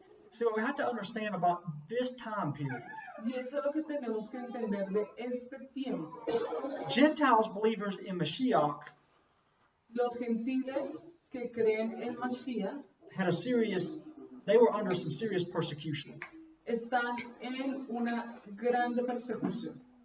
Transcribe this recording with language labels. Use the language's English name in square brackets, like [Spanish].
[English] See, what we have to understand about this time period. [Spanish] Y eso es lo que tenemos que entender de este tiempo. [English] Gentiles believers in Mashiach [Spanish] Los gentiles que creen en Mashiach [English] had a serious, they were under some serious persecution. [Spanish] están en una grande persecución.